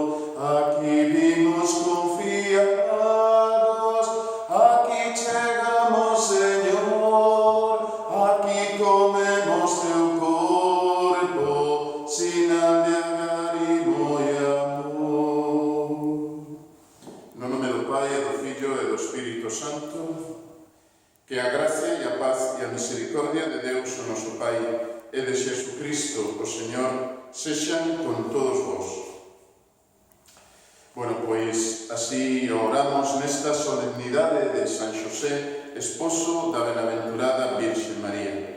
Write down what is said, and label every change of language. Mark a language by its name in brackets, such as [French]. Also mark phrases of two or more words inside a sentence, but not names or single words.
[Galician] Aquí vimos confiados, aquí chegamos, Señor, aquí comemos teu corpo, [Spanish] sin ánimo y amor. [Galician] No nome do Pai, e do Filho e do Espírito Santo, que a gracia e a paz e a misericordia de Deus, o noso Pai, e de Xesucristo, o Señor, sexan con todos vos. Bueno, pois así oramos nesta solemnidade de San Xosé, esposo da benaventurada Virxe María.